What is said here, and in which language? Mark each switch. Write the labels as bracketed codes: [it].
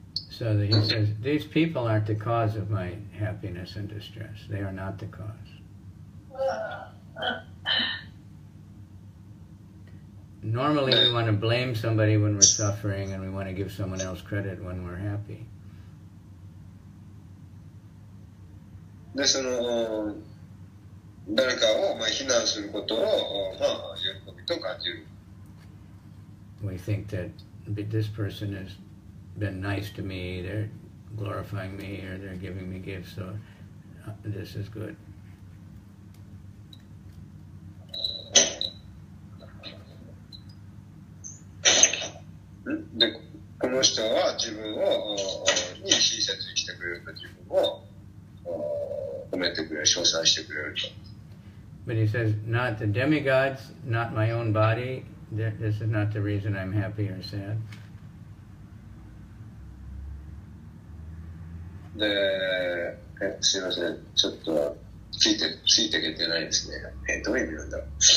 [en] So that he says, these people aren't the cause of my happiness and distress. They are not the cause. Normally we want to blame somebody when we're suffering, and we want to give someone else credit when we're happy. [ja] で、その誰かを非難することを喜びと感じる。 [en] We think that this person has been nice to me, they're glorifying me, or they're giving me gifts, so this is good. [ja] で、この人は自分をに親切にしてくれると、自分を褒めてくれる、称賛してくれると。 [en] But he says, not the demigods, not my own body, this is not the reason I'm happy or sad. [ja] で、すいません、ちょっとついていけてないですね。どういう意味なんだろう。